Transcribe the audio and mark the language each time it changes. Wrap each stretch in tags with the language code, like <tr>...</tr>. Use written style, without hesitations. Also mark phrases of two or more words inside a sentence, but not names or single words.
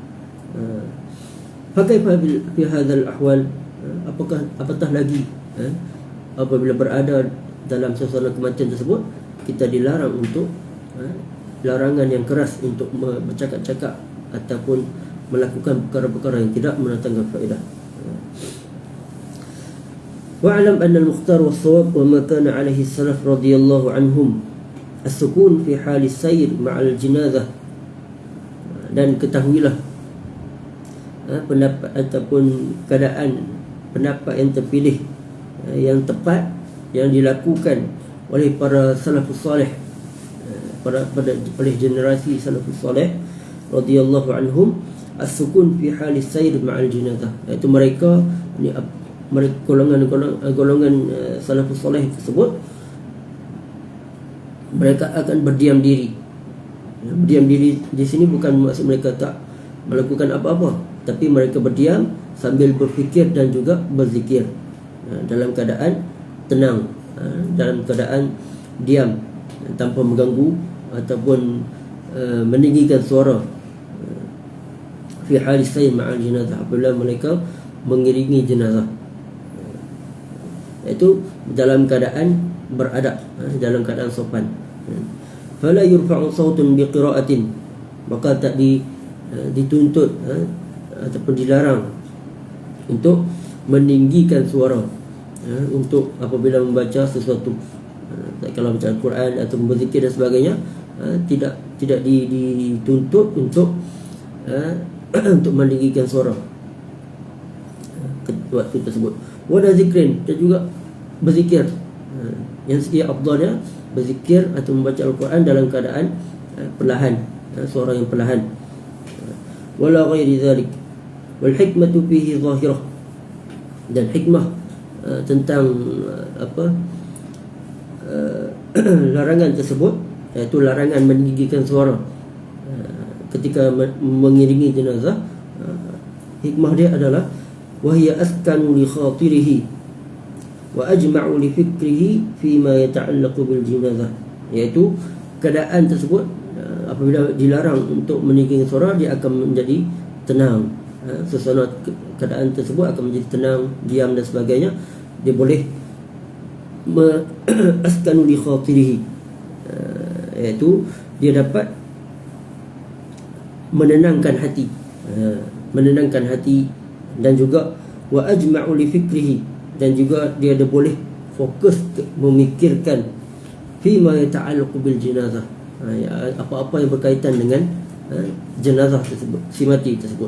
<ar>فكيف في هذه الأحوال,</ar> <ms>apatah lagi apabila berada dalam suasana kematian tersebut, kita dilarang untuk larangan yang keras untuk bercakap-cakap ataupun melakukan perkara-perkara yang tidak mendatangkan faedah.</ms> <ar>واعلم أن المختار والصواب وما كان عليه السلف رضي الله عنهم السكون في حال السير مع الجنازة,</ar> <ms>dan ketahuilah pendapat ataupun keadaan pendapat yang terpilih, yang tepat, yang dilakukan oleh para salafus salih, oleh generasi salafus salih</ms> <ar>رضي الله عنهم السكون في حال السير مع الجنازة,</ar> <ms>iaitu mereka golongan salafus salih tersebut mereka akan berdiam diri. Berdiam diri di sini bukan maksud mereka tak melakukan apa-apa, tapi mereka berdiam sambil berfikir dan juga berzikir, dalam keadaan tenang, dalam keadaan diam, tanpa mengganggu ataupun meninggikan suara,</ms> <ar>في حال السير مع الجنازة,</ar> <ms>apabila mereka mengiringi jenazah, iaitu dalam keadaan beradab, dalam keadaan sopan.</ms> <ar>فلا يرفع صوت بقراءة,</ar> <ms>maka tak dituntut ataupun dilarang untuk meninggikan suara untuk apabila membaca sesuatu. Kalau baca Al-Quran atau berzikir dan sebagainya, tidak dituntut untuk untuk meninggikan suara waktu tersebut.</ms> <ar>ولا ذكر,</ar> <ms>dan juga berzikir, yang afdalnya berzikir atau membaca Al-Quran dalam keadaan perlahan, suara yang perlahan.</ms> <ar>ولا غير ذلك والحكمة فيه ظاهرة,</ar> <ms>dan hikmah tentang larangan tersebut, iaitu larangan meninggikan suara ketika mengiringi jenazah. Hikmah dia adalah</ms> <ar>وهي أسكن لخاطره وأجمع لفكره فيما يتعلق بالجنازة,</ar> <ms>iaitu keadaan tersebut apabila dilarang untuk meninggikan suara, dia akan menjadi tenang. Suasana keadaan tersebut akan menjadi tenang, diam dan sebagainya. Dia boleh</ms> <ar>أسكن لخاطره,</ar> <ms>iaitu dia dapat menenangkan hati, menenangkan hati, dan juga</ms> <ar>وأجمع لفكره,</ar> <ms>dan juga dia ada boleh fokus memikirkan</ms> <ar>فيما يتعلق بالجنازة,</ar> <ms>apa-apa yang berkaitan dengan jenazah tersebut, si mati tersebut.</ms>